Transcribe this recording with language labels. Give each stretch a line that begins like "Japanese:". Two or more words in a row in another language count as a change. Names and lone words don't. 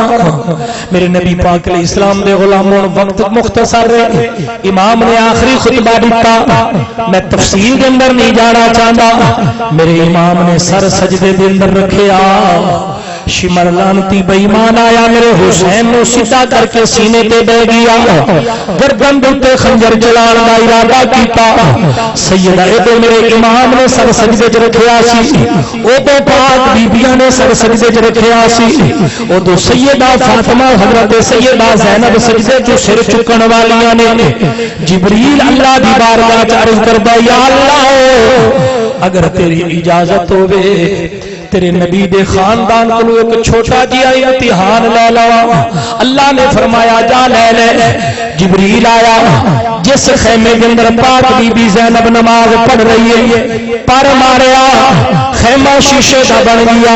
Urdu: میرے نبی پاک
Arabic: علیہ السلام
Urdu: دے غلاموں وقت مختصر ہے، امام نے آخری خطبہ دیتا، میں تفصیل کے اندر نہیں جانا چاہتا۔
Punjabi: میرے امام نے سر سجدے دے اندر رکھیا، شمر لانتی بے ایمان آیا میرے حسین نو سیدھا کر کے سینے تے بہ گیا، گردن تے خنجر چلان دا ارادہ کیتا۔ سیدہ ادو میرے امام نے سر سجدے چ رکھیا سی، ادو پاک بیبیاں نے سر سجدے چ رکھیا سی، ادو سیدہ فاطمہ حضرت سیدہ زینب سجدے چ سر چکن والیاں نے۔ جبریل اللہ دی بارگاہ چ عرض کردا یا اللہ اگر تیری اجازت ہوے تیرے نبی دے خاندان کو ایک چھوٹا جیا امتحان لے لوا۔ اللہ نے فرمایا جا لے لے۔
Urdu: جبریل آیا، جس خیمے کے اندر پاک بی بی زینب نماز پڑھ رہی ہے
Punjabi: پر ماریا
Urdu: خیمہ شیشے کا بن گیا۔